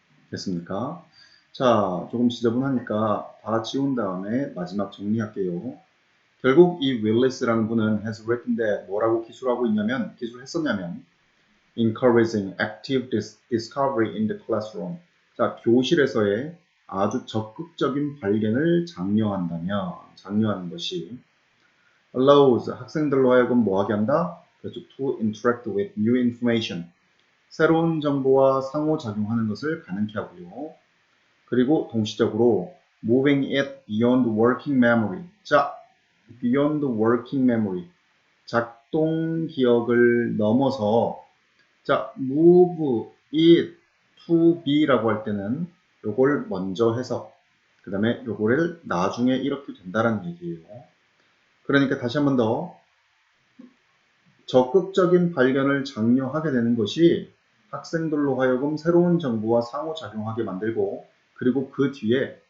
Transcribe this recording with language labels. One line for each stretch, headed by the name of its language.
Korean: 됐습니까? 자, 조금 지저분하니까 다 지운 다음에 마지막 정리할게요. 결국 이 윌리스라는 분은
English: has written that
Korean: 뭐라고 기술했었냐면
English: encouraging active discovery in the classroom.
Korean: 자, 교실에서의 아주 적극적인 발견을 장려하는 것이 allows 학생들로 하여금 뭐하게 한다? 그렇죠.
English: to interact with new information.
Korean: 새로운 정보와 상호작용하는 것을 가능케 하고요. 그리고 동시적으로
English: moving it beyond working memory. 자, beyond working memory.
Korean: 작동 기억을 넘어서 자,
English: move it to be
Korean: 라고 할 때는 요걸 먼저 해서 그 다음에 요거를 나중에 이렇게 된다라는 얘기예요. 그러니까 다시 한 번 더 적극적인 발견을 장려하게 되는 것이 학생들로 하여금 새로운 정보와 상호작용하게 만들고 그리고 그 뒤에